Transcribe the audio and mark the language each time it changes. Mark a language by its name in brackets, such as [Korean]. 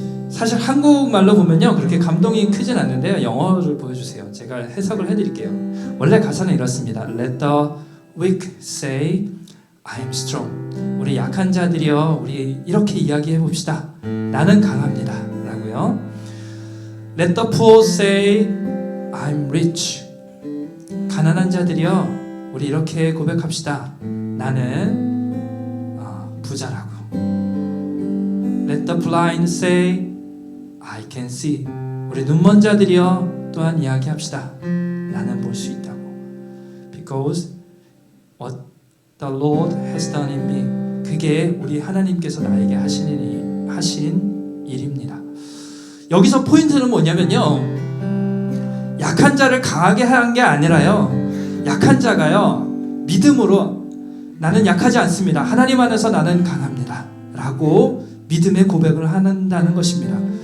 [Korean] 사실 한국말로 보면요 그렇게 감동이 크진 않는데요, 영어를 보여주세요. 제가 해석을 해드릴게요. 원래 가사는 이렇습니다. [English] Let the weak say I'm strong. [Korean] 우리 약한 자들이여, 우리 이렇게 이야기해 봅시다. 나는 강합니다 라고요. [English] Let the poor say I'm rich. [Korean] 가난한 자들이여, 우리 이렇게 고백합시다. 나는 부자라고. [English] Let the blind say I can see. [Korean] 우리 눈먼 자들이여 또한 이야기합시다. 나는 볼 수 있다고. [English] Because what the Lord has done in me. [Korean] 그게 우리 하나님께서 나에게 하신 일입니다. 여기서 포인트는 뭐냐면요, 약한 자를 강하게 한 게 아니라요, 약한 자가요 믿음으로 나는 약하지 않습니다, 하나님 안에서 나는 강합니다 라고 믿음의 고백을 한다는 것입니다.